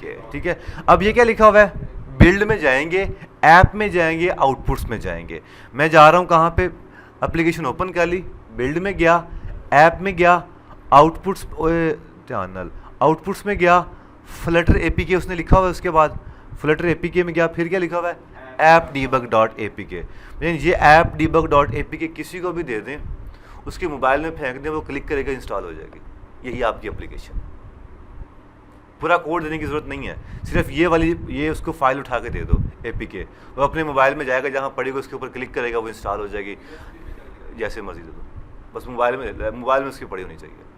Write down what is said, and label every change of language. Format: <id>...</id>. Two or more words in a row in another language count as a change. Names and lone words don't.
<hi>ठीक है, अब ये क्या लिखा हुआ है, बिल्ड में जाएंगे, ऐप में जाएंगे, आउटपुट्स में जाएंगे। मैं जा रहा हूँ कहाँ पे,</hi> <en>application open</en> <hi>कर ली, बिल्ड में गया, ऐप में गया, आउटपुट्स आउटपुट्स में गया, फ्लटर APK उसने लिखा हुआ है। उसके बाद फ्लटर APK में गया, फिर क्या लिखा हुआ है, app_debug.apk। ये app_debug.apk किसी को भी दे दें, उसके मोबाइल में फेंक दें, वो क्लिक करेगा, इंस्टॉल हो जाएगी। यही आपकी एप्लीकेशन। पूरा कोड देने की ज़रूरत नहीं है, सिर्फ ये उसको फाइल उठा के दे दो APK, वो अपने मोबाइल में जाएगा, जहाँ पड़ेगा उसके ऊपर क्लिक करेगा, वो इंस्टॉल हो जाएगी। जैसे मर्जी दे दो, बस मोबाइल में उसकी पड़ी होनी चाहिए।</hi>